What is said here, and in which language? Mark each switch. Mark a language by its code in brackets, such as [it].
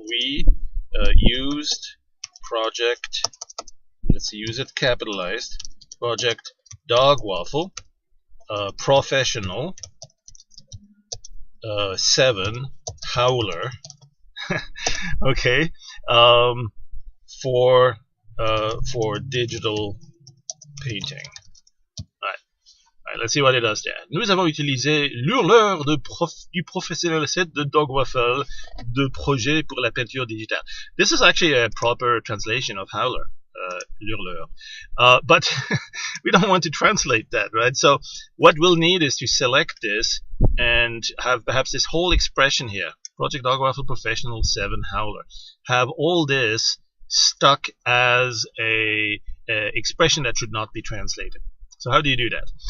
[en] We used Project, let's use it capitalized, Project Dog Waffle, Professional, 7 Howler, okay, for digital painting. Alright, let's see what it does there. [fr] Nous avons utilisé l'hurleur du professionnel set de Dog Waffle de projet pour la peinture digitale. [en] This is actually a proper translation of Howler, l'hurleur. But we don't want to translate that, right? So what we'll need is to select this and have perhaps this whole expression here. Project Dog Waffle Professional 7 Howler. Have all this stuck as a expression that should not be translated. So how do you do that?